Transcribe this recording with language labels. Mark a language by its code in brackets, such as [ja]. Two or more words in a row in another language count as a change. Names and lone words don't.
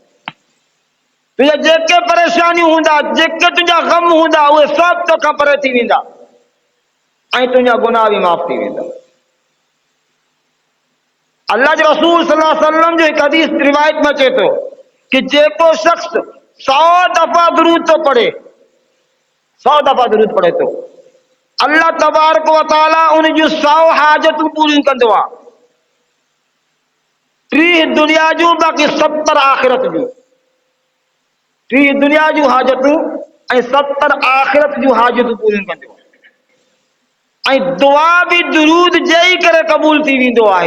[sd] तुंहिंजा जेके परेशानियूं हूंदा जेके तुंहिंजा ग़म हूंदा उहे सभु तोखां परे थी वेंदा ऐं तुंहिंजा गुनाह बि माफ़ थी वेंदा. अल्लाह जे रसूल [ar] صلى الله عليه وسلم [sd] जो हिकु हदीस रिवायत में अचे थो कि जेको शख्स 100 दफ़ा दुरूद तो पढ़े 100 दफ़ा दुरूद पढ़े तो [ar] الله تبارك وتعالى [sd] उन जूं 100 हाजतूं पूरियूं कंदो आहे. 30 दुनिया जूं बाक़ी 70 आख़िरत जूं. 30 दुनिया जूं हाजतूं ऐं 70 आख़िरत जूं हाजतूं पूरियूं कंदो आहे। ऐं दुआ बि दुरूद जई करे क़बूल थी वेंदो आहे।